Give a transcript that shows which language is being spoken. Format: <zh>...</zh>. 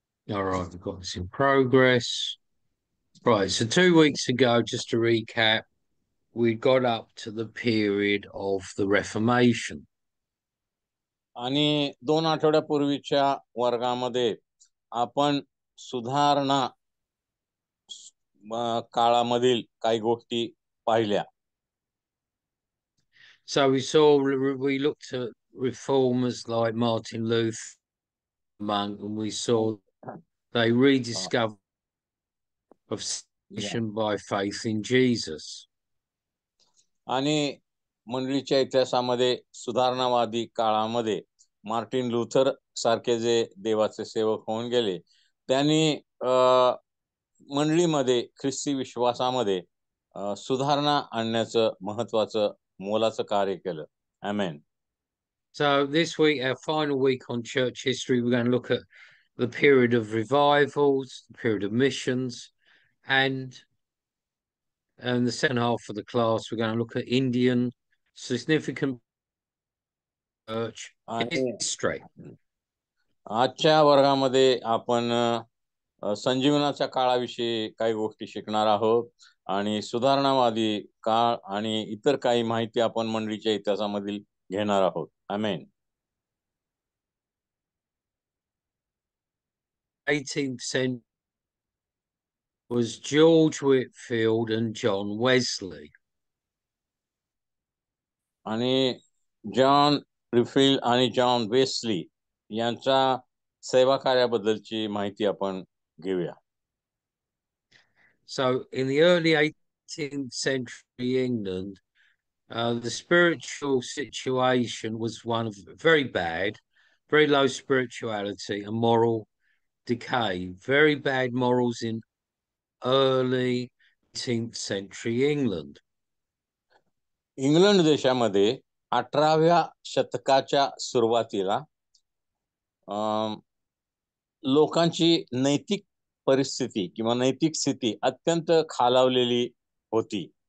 <en>All right, we've got this in progress. Right, so 2 weeks ago, just to recap, we got up to the period of the Reformation.</en> <mr>आणि 2 आठवड्यापूर्वीच्या वर्गामध्ये आपण सुधारणा काळामधील काही गोष्टी पाहिल्या.</mr> <en>So we looked at reformers like Martin Luther, Monk, and we saw they rediscovered of salvation by faith in Jesus.</en> <mr>आणि मंडळीच्या इतिहासामध्ये सुधारणावादी काळामध्ये मार्टिन लुथर सारखे जे देवाचे सेवक होऊन गेले, त्यांनी मंडळीमध्ये ख्रिस्ती विश्वासामध्ये सुधारणा आणण्याचं महत्वाचं मोलाचं कार्य केलं. आमेन.</mr> <en>So this week, our final week on church history, we're going to look at the period of revivals, the period of missions, and the second half of the class, we're going to look at Indian significant church history.</en> <mr>आजच्या वर्गामध्ये आपण संजीवनाच्या काळाविषयी काही गोष्टी शिकणार आहोत आणि सुधारणावादी काळ आणि इतर काही माहिती आपण मंडळीच्या इतिहासामधील घेणार आहोत. आमेन.</mr> <en>18th century was George Whitefield and John Wesley.</en> <mr>आणि जॉन व्हिटफील्ड आणि जॉन वेस्ली यांच्या सेवा कार्याबद्दलची माहिती आपण घेऊया.</mr> <en>So in the early 18th century England, the spiritual situation was one of very bad, very low spirituality and moral decay, very bad morals in early 18th century England.</en> <mr>England देशामध्ये 18व्या शतकाच्या सुरुवातीला लोकांची नैतिक परिस्थिती किंवा नैतिक स्थिती अत्यंत खालावलेली होती.</mr>